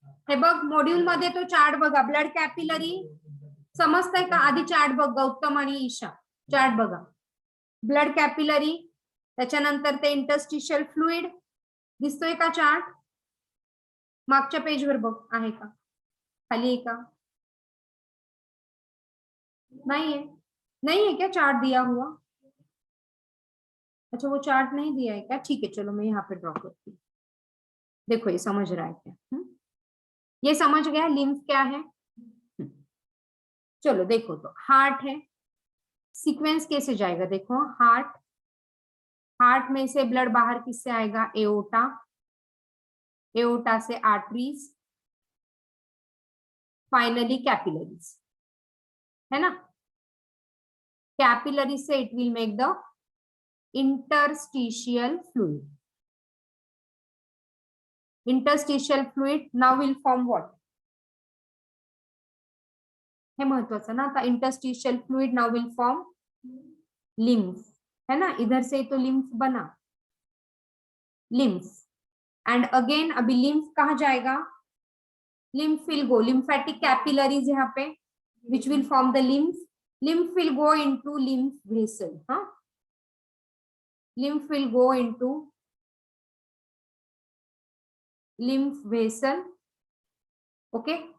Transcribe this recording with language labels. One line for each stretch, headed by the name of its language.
Marathi: हे बघ, मॉड्यूल मध्ये तो चार्ट बघा. ब्लड कॅपिलरी समजतंय का? आधी चार्ट बघ, गौतम आणि ईशा. चार्ट बघा. ब्लड कॅपिलरी, त्याच्यानंतर ते इंटरस्टिशियल फ्लुइड. दिसतोय का चार्ट? मागच्या पेजवर बघ, आहे का? खाली आहे का?
Hindi: नहीं है क्या चार्ट दिया हुआ? अच्छा वो चार्ट नहीं दिया है क्या? ठीक है चलो मैं यहाँ पे ड्रॉ करती हूँ। देखो ये समझ रहा है क्या? ये समझ गया लिम्फ क्या है? चलो देखो तो हार्ट है, सीक्वेंस कैसे जाएगा देखो। हार्ट, हार्ट में से ब्लड बाहर किससे आएगा? एओर्टा, एओर्टा से आर्टरीज, फाइनली कैपिलरीज, है ना? कैपिलरीज से
English: It will make the interstitial fluid. Interstitial fluid now will form what?
Marathi: हे महत्वाचं ना, आता
English: interstitial fluid now will form lymph,
Hindi: है ना? इधर से तो lymph बना, lymph, and again अभी lymph कहाँ जाएगा?
English: Lymph will go, lymphatic capillaries
Hindi: यहाँ पे,
English: which will form the lymph. Lymph will go into lymph vessel, हाँ? Lymph will go into lymph vessel, okay?